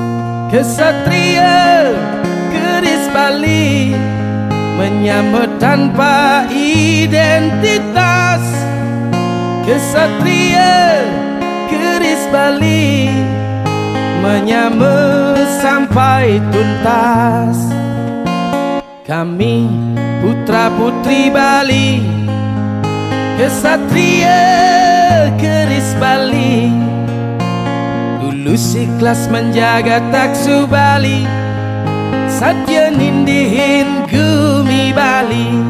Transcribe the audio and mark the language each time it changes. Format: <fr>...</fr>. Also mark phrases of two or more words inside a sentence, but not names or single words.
<id>Kesatria keris Bali, menyambut tanpa identitas. Kesatria keris Bali, menyambut sampai tuntas. Kami putra putri Bali, kesatria keris Bali, tulus ikhlas menjaga taksu Bali,</id> <ban>satya nindihin gumi Bali.</ban>